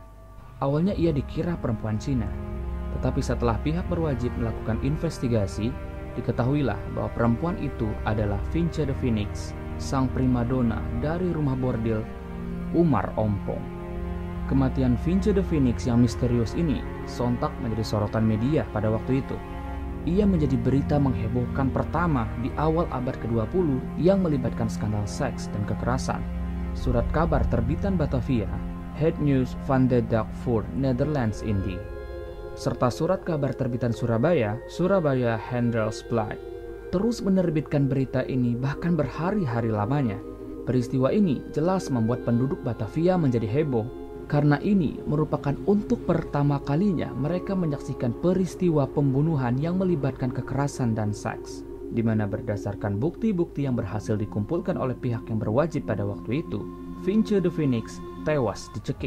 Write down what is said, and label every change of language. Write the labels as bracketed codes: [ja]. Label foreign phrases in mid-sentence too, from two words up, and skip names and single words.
[id] Awalnya ia dikira perempuan Cina, tetapi setelah pihak berwajib melakukan investigasi, diketahuilah bahwa perempuan itu adalah Finche the Phoenix, sang primadona dari rumah bordil Umar Ompong. Kematian Finche the Phoenix yang misterius ini sontak menjadi sorotan media pada waktu itu. Ia menjadi berita menghebohkan pertama di awal abad ke-20 yang melibatkan skandal seks dan kekerasan. Surat kabar terbitan Batavia, Het Nieuws van de Dag voor Nederlands Indie, serta surat kabar terbitan Surabaya, Surabaya Handelsblad, terus menerbitkan berita ini bahkan berhari-hari lamanya. Peristiwa ini jelas membuat penduduk Batavia menjadi heboh, karena ini merupakan untuk pertama kalinya mereka menyaksikan peristiwa pembunuhan yang melibatkan kekerasan dan seks, di mana berdasarkan bukti-bukti yang berhasil dikumpulkan oleh pihak yang berwajib pada waktu itu, Finche the Phoenix tewas dicekik.